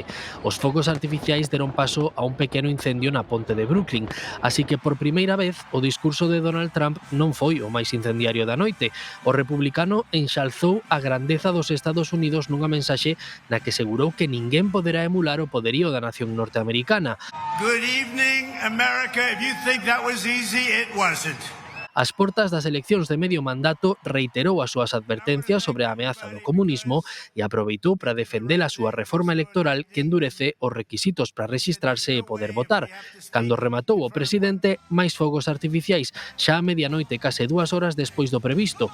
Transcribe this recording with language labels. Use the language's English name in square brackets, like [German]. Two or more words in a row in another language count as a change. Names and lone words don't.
[Galician] Os fogos artificiais deron paso a un pequeno incendio na ponte de Brooklyn, así que por primeira vez o discurso de Donald Trump non foi o máis incendiario da noite. O republicano enxalzou a grandeza dos Estados Unidos nunha mensaxe na que segurou que ninguén poderá emular o poderío da nación norteamericana. [English] Good evening, America. If you think that was easy, it wasn't. [Galician] Ás portas das eleccións de medio mandato reiterou as súas advertencias sobre a ameaza do comunismo e aproveitou para defender a súa reforma electoral que endurece os requisitos para rexistrarse e poder votar. Cando rematou o presidente, máis fogos artificiais, xa a medianoite case 2 horas despois do previsto.